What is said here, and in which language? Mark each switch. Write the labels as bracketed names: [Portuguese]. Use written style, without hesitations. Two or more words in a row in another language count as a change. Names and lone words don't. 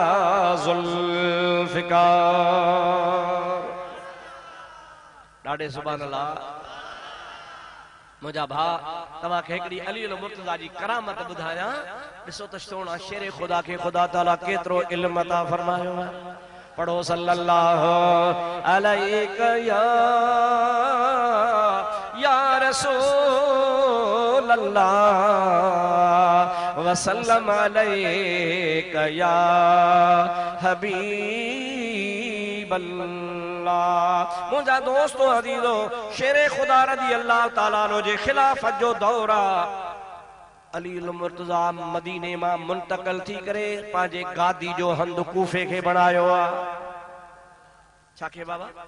[Sindhi] जुल्फिकार ॾाढे [Arabic] سبحان الله [Sindhi] मुंहिंजा भाउ तव्हांखे हिकिड़ी अली मुर्तज़ा जी करामत ॿुधायां ॾिसो त सोना शेर ख़ुदा खे ख़ुदा ताला केतिरो इल्म अता फरमायो आहे पढ़ो [Arabic] صلى الله عليه يا رسول الله وسلم عليك يا حبيب الله [Sindhi] मुंहिंजा दोस्तो अज़ीज़ो शेर ख़ुदा [Arabic] رضي الله تعالى [Sindhi] नो जे खिलाफत जो दौर आहे अली मुर्तज़ा मदीने मां मुंतक़िल थी करे पंहिंजे गादी जो हंध कूफे खे बणायो आहे छा खे बाबा